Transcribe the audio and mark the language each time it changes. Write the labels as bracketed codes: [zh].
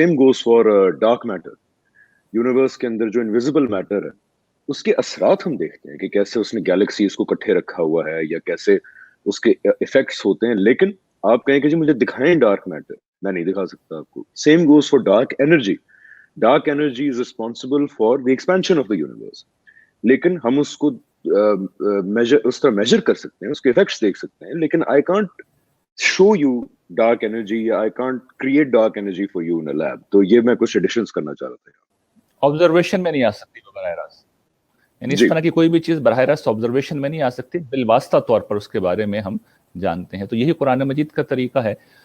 [en] same goes for dark matter. [ur] Universe کے اندر جو invisible metre ہے اس کے اثرات ہم دیکھتے ہیں کہ کیسے اس نے گیلیکسیز کو کٹھے رکھا ہوا ہے یا کیسے اس کے ایفیکٹس ہوتے ہیں. لیکن آپ کہیں کہ جی مجھے دکھائیں ڈارک میٹر, میں نہیں دکھا سکتا آپ کو. [en] same goes for dark energy. Dark energy is responsible for the expansion of the universe. [ur] لیکن ہم اس کو اس طرح میجر کر سکتے ہیں, اس کے ایفیکٹس دیکھ سکتے ہیں, لیکن [en] I can't show you dark energy, I can't create dark energy for you in a lab. [ur] تو یہ میں کچھ ایڈیشنز کرنا چاہ رہا تھا. آبزرویشن میں نہیں آ سکتی وہ براہ راست, یعنی اس طرح کی کوئی بھی چیز براہ راست آبزرویشن میں نہیں آ سکتی, بالواسطہ طور پر اس کے بارے میں ہم جانتے ہیں. تو یہی قرآن مجید کا طریقہ ہے.